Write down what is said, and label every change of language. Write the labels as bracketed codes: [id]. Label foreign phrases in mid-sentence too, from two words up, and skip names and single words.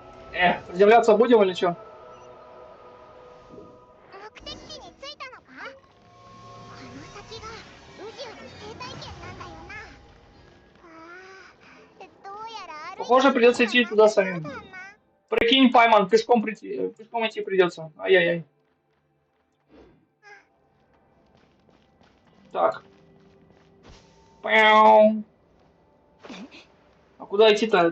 [ru] Приземляться будем или что? [ja] 目的地に着いたのか？この先が宇宙の生態圏なんだよな。どうやら歩いて [ru] Похоже, придется идти туда самим. [ja] だな。 [ru] Прикинь, Пайман, пешком прийти, пешком идти придется. Ай-яй-яй. Так. Пяу. А куда идти-то?